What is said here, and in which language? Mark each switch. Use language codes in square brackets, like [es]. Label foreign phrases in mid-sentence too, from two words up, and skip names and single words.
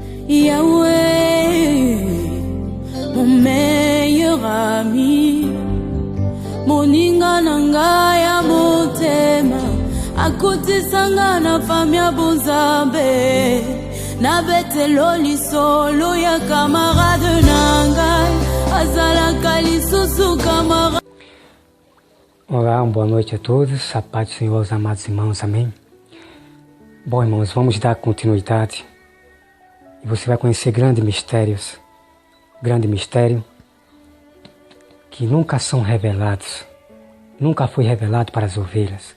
[ln] Yahweh, [fr] mon meilleur ami, [ln] moninga nanga ya motema, akutisanga na famia bonzambe, na betelo lisolo ya camarade nanga, azalaka lisusu camarade. [pt] Olá, boa noite a todos, a paz do Senhor aos amados irmãos, amém? Bom, irmãos, vamos dar continuidade e você vai conhecer grandes mistérios, grande mistério que nunca são revelados, nunca foi revelado para as ovelhas.